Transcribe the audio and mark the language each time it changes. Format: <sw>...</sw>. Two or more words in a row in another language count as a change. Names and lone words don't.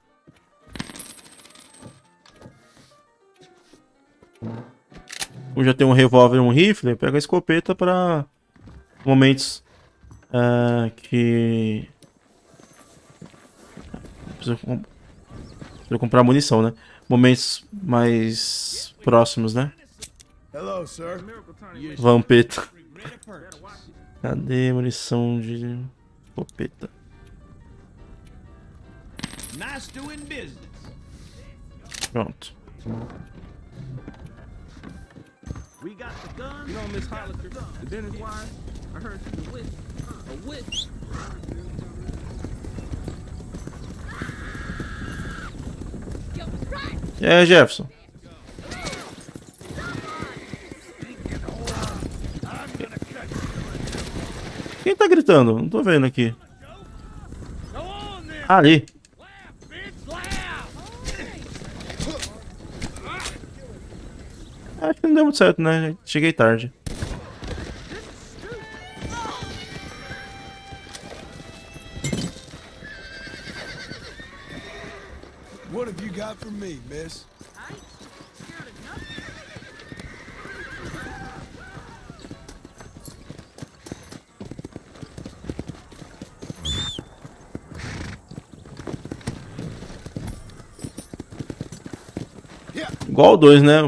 <pt>Eu já tenho um revólver e um rifle. Pego a escopeta para momentos que preciso comprar munição, né? Momentos mais próximos, né?</pt> <en>Hello, sir.</en> <pt>Vampeta. Cadê munição de escopeta? Pronto.</pt> <en>We got the gun. You know Miss Hollister, the Dennis wife. I heard she's a witch. A witch.</en> <pt>E aí, Jefferson? Quem tá gritando? Não tô vendo aqui. Ali. Acho que não deu muito certo, né? Cheguei tarde.</pt> <en>What have you got for me, miss?</en> <pt>Igual o 2, né?</pt>